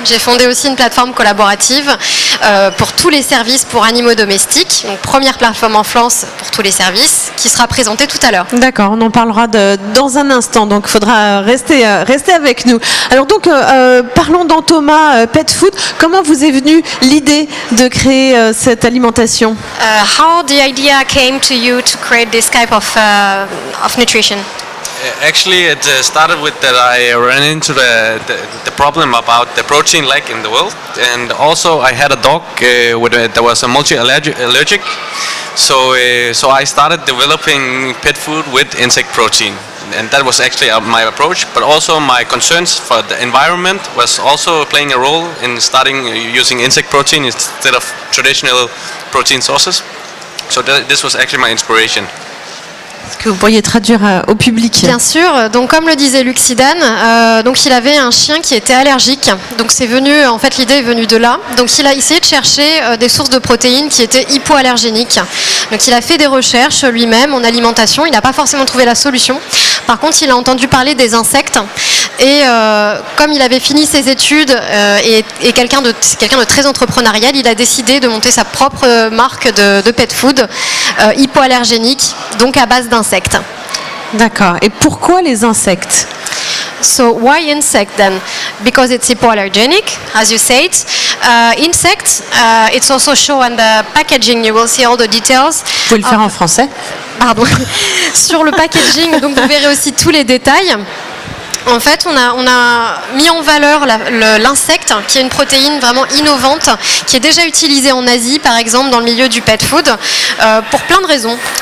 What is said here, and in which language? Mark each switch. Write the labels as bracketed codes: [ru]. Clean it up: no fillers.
[fr] J'ai fondé aussi une plateforme collaborative pour tous les services pour animaux domestiques. Donc première plateforme en France pour tous les services, qui sera présentée tout à l'heure. D'accord, on en parlera dans un instant, donc il faudra rester avec nous. Alors donc, parlons d'Antoma Pet Food. Comment vous est venue l'idée de créer cette alimentation? [en] How the idea came to you to create this type of nutrition? Actually, it started with that I ran into the problem about the protein lack in the world, and also I had a dog that was a multi-allergic, so I started developing pet food with insect protein. And that was actually my approach, but also my concerns for the environment was also playing a role in starting using insect protein instead of traditional protein sources. So this was actually my inspiration. [fr] Que vous pourriez traduire au public. Bien sûr. Donc comme le disait Luxidan, donc il avait un chien qui était allergique. Donc c'est venu, en fait l'idée est venue de là. Donc il a essayé de chercher des sources de protéines qui étaient hypoallergéniques. Donc il a fait des recherches lui-même en alimentation. Il n'a pas forcément trouvé la solution. Par contre, il a entendu parler des insectes. Et comme il avait fini ses études et quelqu'un de très entrepreneurial, il a décidé de monter sa propre marque de pet food hypoallergénique, donc à base d'insectes. D'accord. Et pourquoi les insectes? [en] So why insect then? Because it's hypoallergenic, as you said. Insect, it's also shown on the packaging. You will see all the details. [fr] Vous pouvez le faire en français? Pardon. Sur le packaging, donc vous verrez aussi tous les détails. En fait, on a mis en valeur l'insecte, qui est une protéine vraiment innovante, qui est déjà utilisée en Asie, par exemple, dans le milieu du pet food, pour plein de raisons.